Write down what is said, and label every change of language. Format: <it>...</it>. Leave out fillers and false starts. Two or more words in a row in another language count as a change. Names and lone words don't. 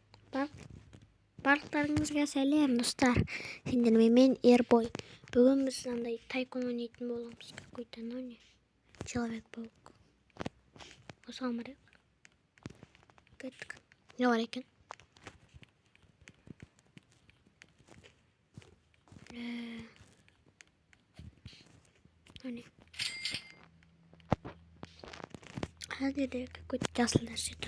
<kk>Барлықтарыңызға сәлем, достар. Сендермен мен Ербой. Бүгін біз андай тайкун ойнайтын боламыз.</kk> <ru>Какой-то, ну не. Человек, паук.</ru> <kk>Осыған барайық. Кеттік. Не бар екен? Әдеде какой-то жасыл нәрсе тұр.</kk>